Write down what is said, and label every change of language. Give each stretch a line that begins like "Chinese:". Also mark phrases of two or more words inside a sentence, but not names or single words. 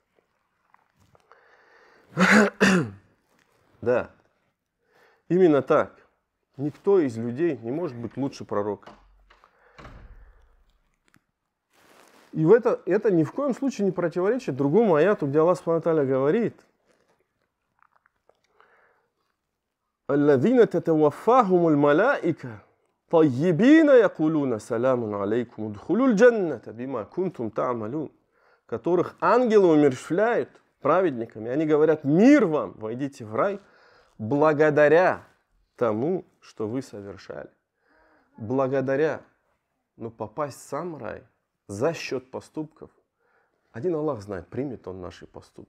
Russian: Да, именно так. Никто из людей не может быть лучше пророка. И это ни в коем случае не противоречит другому аяту, где Аллах
Arabic: سبحانه وتعالى
Russian: говорит:
Arabic: «الذين تتوفاهم الملائكة طيبين يقولون سلام عليكم ادخلوا الجنة بما كنتم تعملون»,
Russian: которых ангелы умерщвляют праведниками. Они говорят: мир вам, войдите в рай благодаря тому, что вы совершали. Благодаря. Но попасть в сам рай за счет поступков, один Аллах знает, примет он наши поступки.